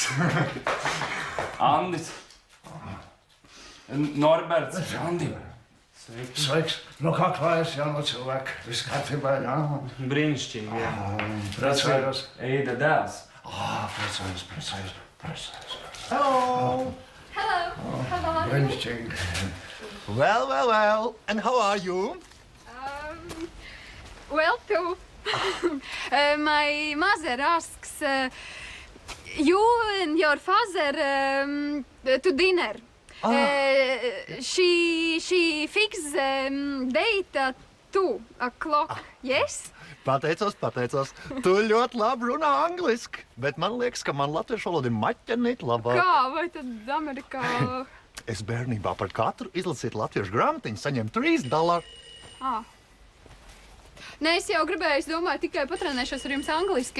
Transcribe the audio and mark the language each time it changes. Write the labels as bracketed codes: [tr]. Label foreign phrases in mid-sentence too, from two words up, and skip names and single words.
[lv] Andis. Norberts. Andi. Sveiks. Nu kā klājas jauno cilvēku? Viss kārtībā, jā? Brīnišķīgi, jā. Priecājos. Eida dēls. Priecājos. [en] Hello. [lv] Brīnišķīgi. [en] Well. And how are you? Well, too. My mother asks you and your father to dinner. She fixed date at 2 o'clock. Yes? [lv] Pateicos. Tu ļoti labi runā angliski, bet man liekas, ka man latviešu valoda ir maķenīt labāk. Kā? Vai tad Amerikā? Es bērnībā par katru izlasītu latviešu grāmatiņu saņemu $3. Nē, es jau gribēju, es domāju, tikai patrenēšos ar jums angliski.